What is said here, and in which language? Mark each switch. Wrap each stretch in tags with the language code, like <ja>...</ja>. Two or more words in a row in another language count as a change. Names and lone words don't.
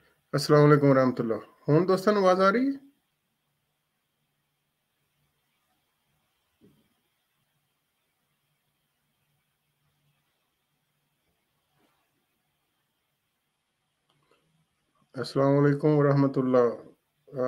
<ar>السلام عليكم رحمة الله.</ar> <pa>ہن دوستاں نوں آواز آ رہی ہے?</pa> <ar>السلام عليكم رحمة الله.</ar>